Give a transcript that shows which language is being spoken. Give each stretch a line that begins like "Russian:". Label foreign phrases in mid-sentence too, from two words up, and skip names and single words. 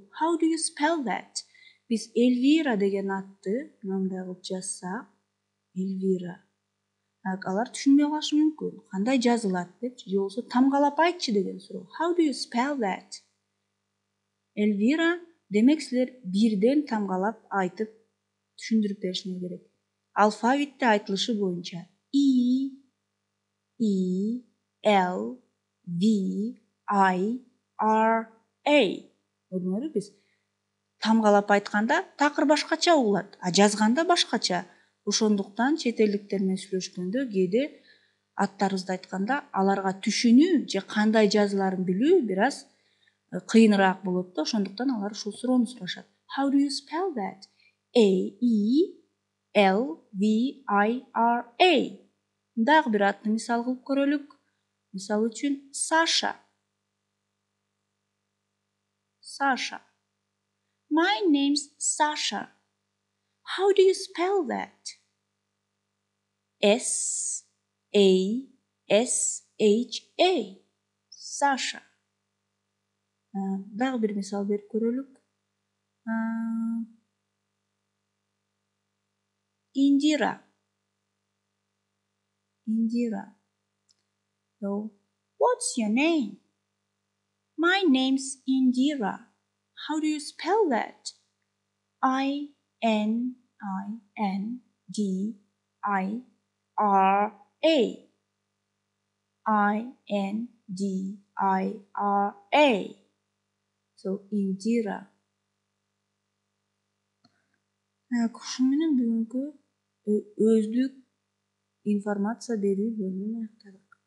English: How do you spell that?
Kyrgyz: Биз Elvira деген атты мындай кылып жазсак, Elvira. Алар түшүнбөй калышы мүмкүн. Кандай жазылат депчи, же болбосо тамгалап айтчы деген суроо.
English: How do you spell that? Elvira,
Kyrgyz: демек силер бирден тамгалап айтып түшүндүрүп беришиңер керек. Алфавитте айтылышы боюнча E, L, V, I, R, A. Көрдүңөрбү, биз тамгалап айтканда такыр башкача угулат, а жазганда башкача. Ошондуктан чет элдиктер менен сүйлөшкөндө кээде аттарыбызды айтканда аларга түшүнүү же кандай жазыларын билүү бир аз кыйыныраак болот да, ошондуктан алар ушул суроону сурашат.
English: How do you spell that? A, E, L, V, I, R, A.
Kyrgyz: Дагы бир атты мисал кылып көрөлүк. Мисалы үчүн Sasha. Sasha.
English: My name's Sasha. How do you spell that? S, A, S, H, A. Sasha.
Kyrgyz: Дагы бир мисал берип көрөлүк.
English: Indira. Indira. So, what's your name? My name's Indira. How do you spell that? I-N-I-N-D-I-R-A. I-N-D-I-R-A. So, Indira.
Kyrgyz: Ушун менен бүгүнкү өздүк информация берүү бөлүмүн аяктадык.